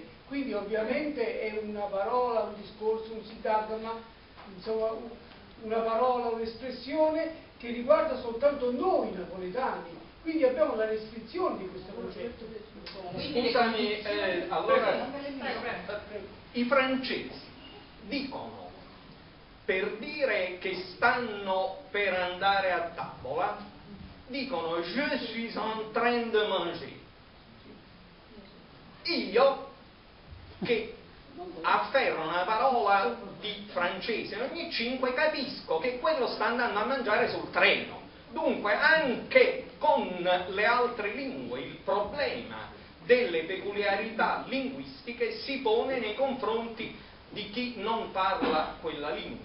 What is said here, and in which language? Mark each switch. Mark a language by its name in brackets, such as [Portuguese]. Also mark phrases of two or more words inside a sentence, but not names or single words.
[Italian] Quindi ovviamente è una parola, un discorso, un sintagma, insomma una parola, un'espressione che riguarda soltanto noi napoletani. Quindi abbiamo la restrizione di questo concetto. Scusami, allora i francesi dicono, per dire che stanno per andare a tavola, dicono [French] je suis en train de manger. [Italian] Io, che afferro una parola di francese ogni 5, capisco che quello sta andando a mangiare sul treno. Dunque anche con le altre lingue il problema delle peculiarità linguistiche si pone nei confronti di chi non parla quella lingua.